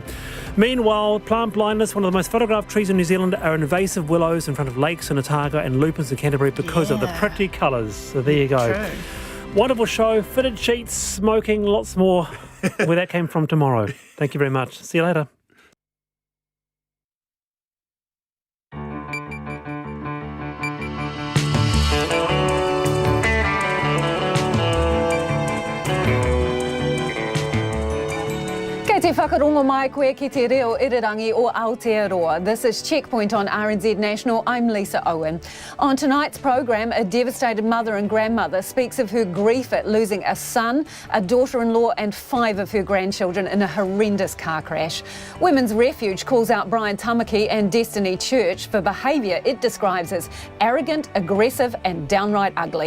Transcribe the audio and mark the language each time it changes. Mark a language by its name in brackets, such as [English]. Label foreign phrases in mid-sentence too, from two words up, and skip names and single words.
[English] Meanwhile, plant blindness, one of the most photographed trees in New Zealand, are invasive willows in front of lakes in Otago and lupins in Canterbury because of the pretty colours. So there you go. True. Wonderful show. Fitted sheets, smoking, lots more. Where that came from tomorrow. Thank you very much. See you later. [Māori] Kei te whakarongo mai koe ki te reo irirangi o Aotearoa. [English] This is Checkpoint on RNZ National. I'm Lisa Owen. On tonight's program, a devastated mother and grandmother speaks of her grief at losing a son, a daughter-in-law and 5 of her grandchildren in a horrendous car crash. Women's Refuge calls out Brian Tamaki and Destiny Church for behaviour it describes as arrogant, aggressive and downright ugly.